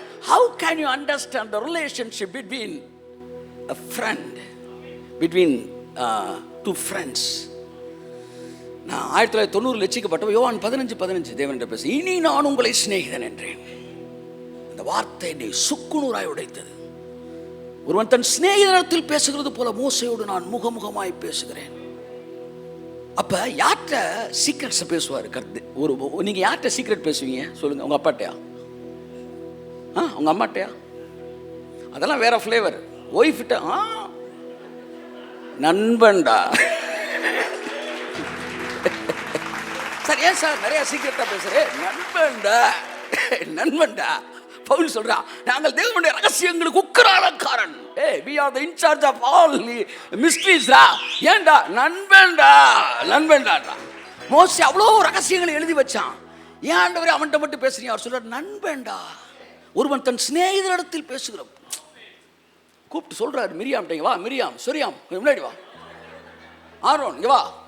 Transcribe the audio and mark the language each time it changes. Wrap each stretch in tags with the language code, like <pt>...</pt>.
<en>How can you understand the relationship between a friend, between two friends?</en> <ta>நான் 1990 ரட்சிக்கப்பட்டவன். யோவான் 15:15 தேவன் பேச, இனி நான் உங்களை சிநேகிதன் என்றேன். அந்த வார்த்தை என்னை சுக்குநூறாய் உடைத்தது. ஒருவன் தன் சிநேகிதனத்தில் பேசுகிறது போல மோசையோடு நான் முகமுகமாய் பேசுகிறேன். அப்ப யார்கிட்ட சீக்ரெட்ஸ் பேசுவார் கர்த்தர்? நீங்க யார்கிட்ட சீக்ரெட் பேசுவீங்க சொல்லுங்க? உங்க அப்பாட்டையா? உங்க அம்மாட்டையா? அதெல்லாம் வேற ஃப்ளேவர். ஒய்ஃப்ட்ட நண்பன்டா. சார் ஏன் சார் நிறைய சீக்கிரட்டா பேசுறேன்? நண்பன்டா, நண்பன்டா. பவுல் சொல்றான், நாங்கள் தேவனுடைய ரகசியங்களுக்கு உக்கிராலக்காரன்.</ta> <en>we are the in charge of all mysteries.</en> <ta>ஏண்டா? நண்பன்டா, நண்பன்டா. மோசே அவ்வளோ ரகசியங்களை எழுதி வச்சான். ஏன் ஆண்டவரே அவன்கிட்ட மட்டும் பேசுறீங்க? அவர் சொல்றார், நண்பன்டா. ஒருவன் தன் சிநேகிதரிடத்தில் பேசுகிற கூப்பிட்டு சொல்றாரு, மிரியாம் வா, மிரியாம் சொரியாம் முன்னாடி வா, ஆரோன் இங்க வா.</ta>